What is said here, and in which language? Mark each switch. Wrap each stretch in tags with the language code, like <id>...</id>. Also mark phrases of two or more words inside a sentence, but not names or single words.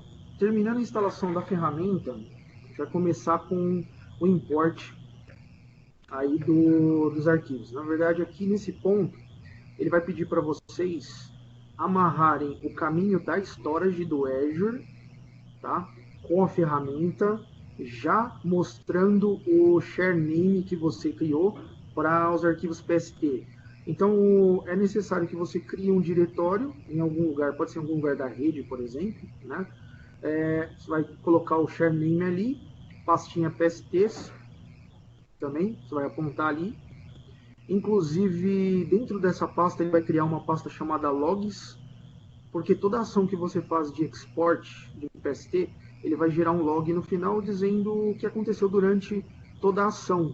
<pt>Terminando a instalação da ferramenta, a gente vai começar com o import aí dos arquivos. Na verdade, aqui nesse ponto, ele vai pedir para vocês amarrarem o caminho da storage do Azure, tá? Com a ferramenta, já mostrando o share name que você criou para os arquivos PST. Então, é necessário que você crie um diretório em algum lugar, pode ser em algum lugar da rede, por exemplo, né? Você vai colocar o share name ali, pastinha PSTs também, você vai apontar ali. Inclusive, dentro dessa pasta, ele vai criar uma pasta chamada logs, porque toda ação que você faz de export de PST, ele vai gerar um log no final dizendo o que aconteceu durante toda a ação.</pt>